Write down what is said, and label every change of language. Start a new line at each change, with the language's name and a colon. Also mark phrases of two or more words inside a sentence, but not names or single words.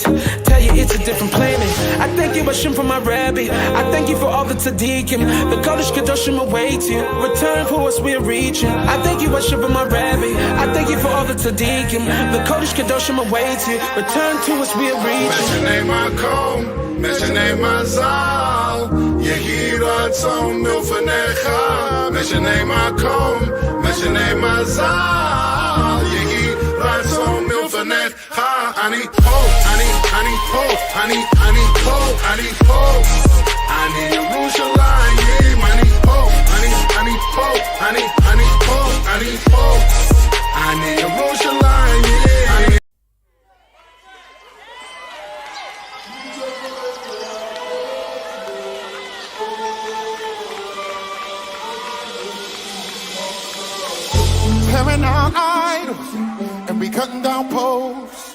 English: Tell you it's a different planet. I thank you Hashem for my rabbi. I thank you for all the tzaddikim. The
Hebrew: קודש קודשים
English: await you. Return for us we're reaching. I thank you Hashem for my rabbi. I thank you for all the tzaddikim. The
Hebrew: קודש קודשים
English: await you. Return to us we're reaching.
Hebrew: משנה מקום, משנה מזל. יהי רצון מלפניך. משנה מקום, משנה מזל. יהי רצון מלפניך. אני פה, אני פה, אני פה, אני פה. אני ירושלים, אני פה, אני פה, אני פה, אני פה. אני ירושלים.
English: Tearing down idols and we cutting down posts.